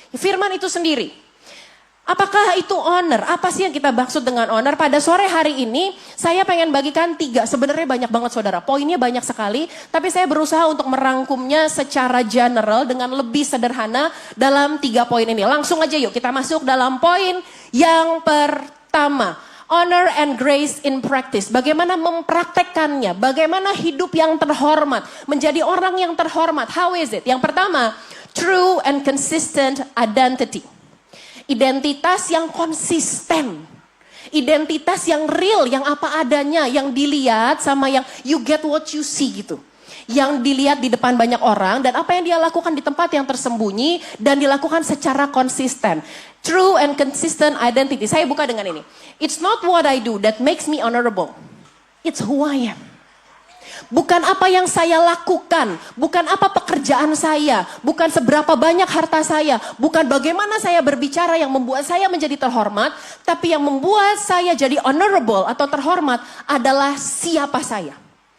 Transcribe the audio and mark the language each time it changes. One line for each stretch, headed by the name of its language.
Indonesian: Firman itu sendiri. Apakah itu honor? Apa sih yang kita maksud dengan honor? Pada sore hari ini saya pengen bagikan 3. Sebenarnya banyak banget saudara. Poinnya banyak sekali. Tapi saya berusaha untuk merangkumnya secara general dengan lebih sederhana dalam 3 poin ini. Langsung aja yuk kita masuk dalam poin yang pertama.
English: Honor and grace in practice.
Indonesian: Bagaimana mempraktekkannya. Bagaimana hidup yang terhormat. Menjadi orang yang terhormat.
English: How is it?
Indonesian: Yang pertama,
English: true and consistent identity.
Indonesian: Identitas yang konsisten. Identitas yang real, yang apa adanya, yang dilihat sama yang
English: you get what you see
Indonesian: gitu. Yang dilihat di depan banyak orang dan apa yang dia lakukan di tempat yang tersembunyi dan dilakukan secara konsisten.
English: True and consistent identity.
Indonesian: Saya buka dengan ini.
English: It's not what I do that makes me honorable. It's who I am.
Indonesian: Bukan apa yang saya lakukan, bukan apa pekerjaan saya, bukan seberapa banyak harta saya, bukan bagaimana saya berbicara yang membuat saya menjadi terhormat, tapi yang membuat saya jadi honorable atau terhormat adalah siapa saya.